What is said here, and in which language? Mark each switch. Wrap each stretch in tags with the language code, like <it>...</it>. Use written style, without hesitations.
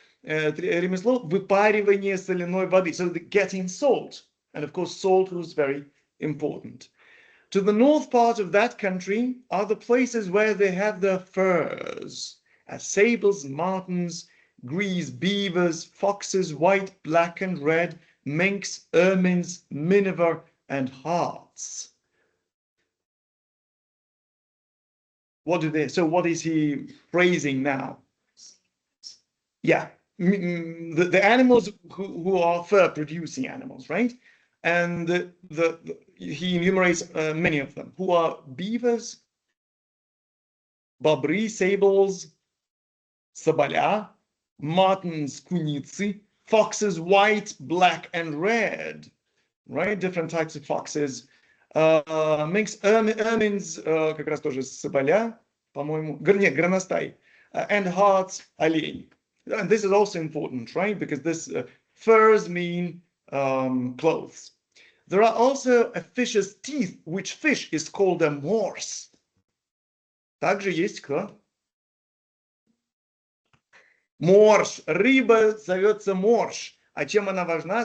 <ru>Ремесло выпаривание соляной воды,</ru> <en>so getting salt. And of course, salt was very important. To the north part of that country are the places where they have their furs, as sables, martens, grise, beavers, foxes, white, black, and red, minks, ermines, miniver, and harts. What is he praising now? Yeah, the animals who are fur-producing animals, right? And he enumerates many of them, who are beavers, бобры, sables, соболя, martens, куницы, foxes, white, black, and red, right? Different types of foxes.</en> <ru>Minks, ermines, как раз тоже соболя, по-моему, нет, горностай, and harts, олень.</ru> <en>And this is also important, right? Because this furs mean clothes. There are also a fish's teeth, which fish is called a morse.</en> <ru>Также есть кто? Морж. Рыба зовется морж. А чем она важна?</ru>